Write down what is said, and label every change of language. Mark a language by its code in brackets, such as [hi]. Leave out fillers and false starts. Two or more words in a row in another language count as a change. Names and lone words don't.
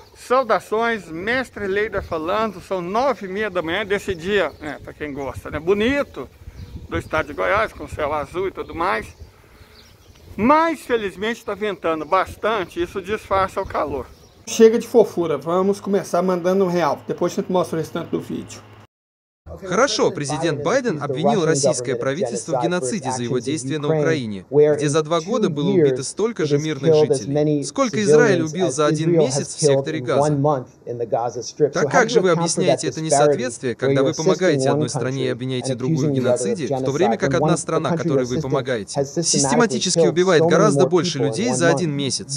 [pt] Saudações, mestre Leida falando, são 9h30 da manhã desse dia, para quem gosta, né? Bonito, do estado de Goiás, com céu azul e tudo mais. Mas, felizmente, está ventando bastante, isso disfarça o calor. Chega de fofura, vamos começar mandando um real, depois a gente mostra o restante do vídeo. [ru] Хорошо, президент Байден обвинил российское правительство в геноциде за его действия на Украине, где за 2 года было убито столько же мирных жителей, сколько Израиль убил за 1 месяц в секторе Газа. Так как же вы объясняете это несоответствие, когда вы помогаете одной стране и обвиняете другую в геноциде, в то время как одна страна, которой вы помогаете, систематически убивает гораздо больше людей за 1 месяц?